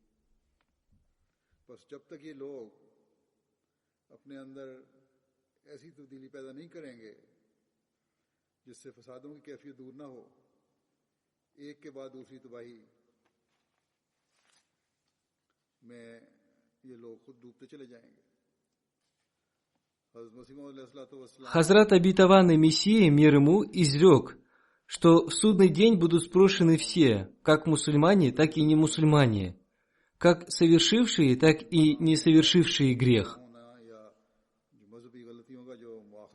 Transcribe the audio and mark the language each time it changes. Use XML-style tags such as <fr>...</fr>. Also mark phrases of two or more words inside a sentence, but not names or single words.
<ur>بس جب تک یہ لوگ اپنے اندر ایسی تبدیلی پیدا نہیں کریں گے جس سے فسادوں کی کیفیت دور نہ ہو، ایک کے بعد دوسری تباہی میں یہ لوگ خود ڈوبتے چلے جائیں گے.</ur> <ru>Хазрат обетованный Мессия, мир ему, изрек, что в судный день будут спрошены все, как мусульмане, так и не мусульмане, как совершившие, так и не совершившие грех.</ru>